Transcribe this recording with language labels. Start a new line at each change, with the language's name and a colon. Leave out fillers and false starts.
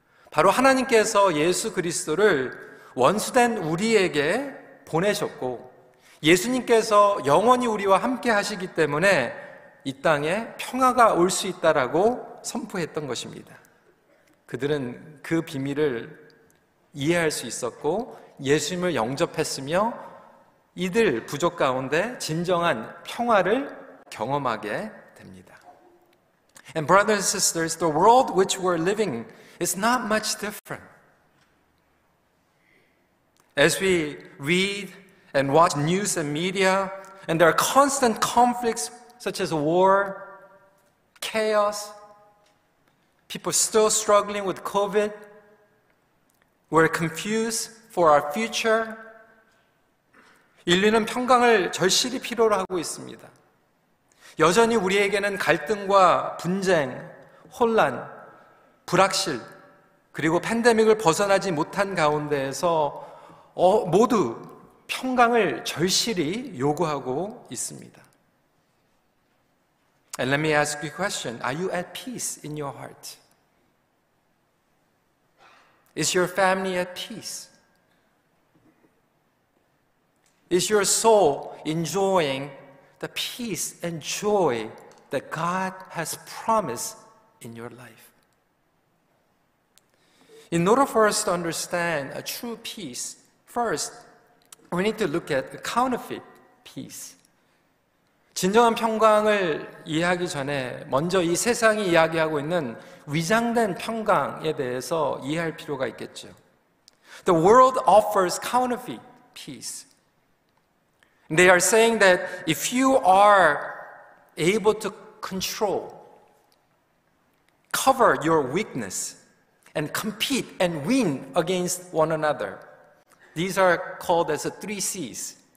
Korean: 바로 하나님께서 예수 그리스도를 원수된 우리에게 보내셨고 예수님께서 영원히 우리와 함께 하시기 때문에 이 땅에 평화가 올 수 있다라고 선포했던 것입니다. 그들은 그 비밀을 이해할 수 있었고 예수님을 영접했으며 이들 부족 가운데 진정한 평화를 경험하게 됩니다.
English: And brothers and sisters, the world which we're living is not much different. As we read and watch news and media, and there are constant conflicts such as war, chaos, people still struggling with COVID, we're confused for our future.
Korean: 인류는 평강을 절실히 필요로 하고 있습니다. 여전히 우리에게는 갈등과 분쟁, 혼란, 불확실, 그리고 팬데믹을 벗어나지 못한 가운데에서 모두 평강을 절실히 요구하고 있습니다.
English: And let me ask you a question. Are you at peace in your heart? Is your family at peace? Is your soul enjoying the peace and joy that God has promised in your life? In order for us to understand a true peace, first, we need to look at a counterfeit peace.
Korean: 진정한 평강을 이해하기 전에 먼저 이 세상이 이야기하고 있는 위장된 평강에 대해서 이해할 필요가 있겠죠.
English: The world offers counterfeit peace. They are saying that if you are able to control, cover your weakness, and compete and win against one another, these are called as the 3 C's.